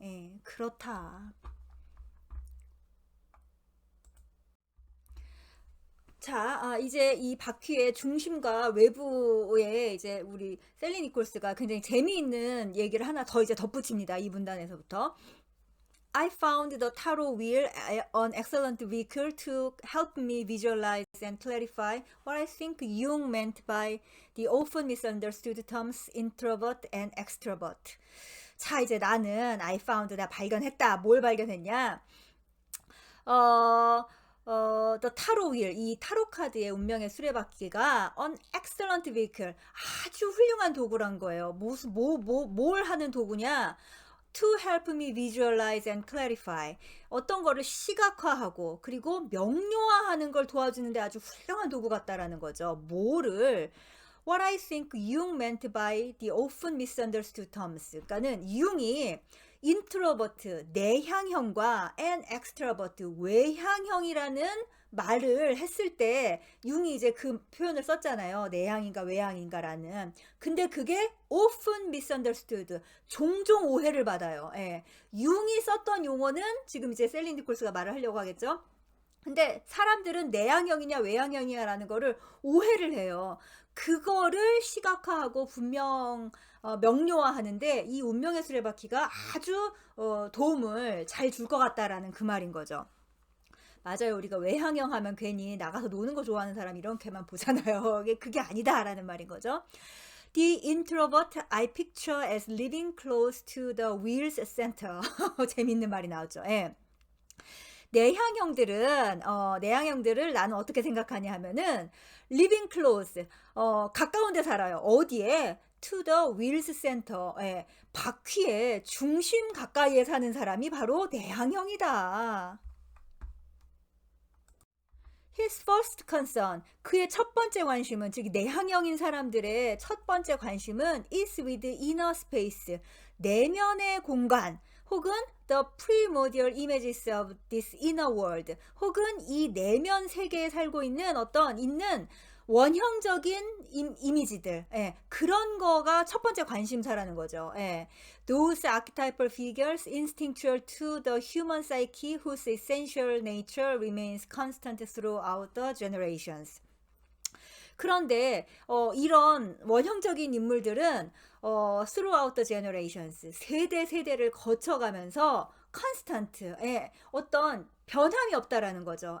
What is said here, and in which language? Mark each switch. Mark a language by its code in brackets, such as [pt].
[ko] 예, 그렇다. 자, 이제 이 바퀴의 중심과 외부에 이제 우리 셀리 니콜스가 굉장히 재미있는 얘기를 하나 더 이제 덧붙입니다. 이 문단에서부터. [en] I found the tarot wheel an excellent vehicle to help me visualize and clarify what I think Jung meant by the often misunderstood terms introvert and extrovert. [ko] 자, 이제 나는 [en] I found, [ko] 나 발견했다. 뭘 발견했냐? [en] The tarot wheel, [ko] 이 타로 카드의 운명의 수레바퀴가 [en] an excellent vehicle, [ko] 아주 훌륭한 도구란 거예요. 뭘 하는 도구냐? [en] To help me visualize and clarify, [ko] 어떤 거를 시각화하고 그리고 명료화하는 걸 도와주는데 아주 훌륭한 도구 같다라는 거죠. 뭐를? [en] What I think Jung meant by the often misunderstood terms. [ko] 그러니까는 융이 인트로버트, 내향형과 [en] and extrovert, [ko] 외향형이라는 말을 했을 때 융이 이제 그 표현을 썼잖아요. 내향인가 외향인가라는. 근데 그게 [en] often misunderstood, [ko] 종종 오해를 받아요. 예. 융이 썼던 용어는 지금 이제 셀린 디콜스가 말을 하려고 하겠죠. 근데 사람들은 내향형이냐 외향형이냐라는 거를 오해를 해요. 그거를 시각화하고 명료화하는데 이 운명의 수레바퀴가 아주 도움을 잘 줄 것 같다라는 그 말인 거죠. 맞아요. 우리가 외향형 하면 괜히 나가서 노는 거 좋아하는 사람 이렇게만 보잖아요. 그게 아니다라는 말인 거죠. [en] The introvert I picture as living close to the wheels center. [ko] 재밌는 말이 나왔죠. 예. 내향형들을 나는 어떻게 생각하냐 하면은 [en] living close, [ko] 가까운 데 살아요. 어디에? [en] To the wheels center. [ko] 예. 바퀴의 중심 가까이에 사는 사람이 바로 내향형이다. [en] His first concern, [ko] 그의 첫 번째 관심은, 즉 내향형인 사람들의 첫 번째 관심은 [en] is with inner space, [ko] 내면의 공간, 혹은 [en] the primordial images of this inner world, [ko] 혹은 이 내면 세계에 살고 있는 있는 원형적인 이미지들, 예, 그런 거가 첫 번째 관심사라는 거죠. 예. [en] Those archetypal figures instinctual to the human psyche whose essential nature remains constant throughout the generations. [ko] 그런데 이런 원형적인 인물들은 [en] throughout the generations, [ko] 세대를 거쳐가면서 constant, 예, 어떤 변함이 없다라는 거죠.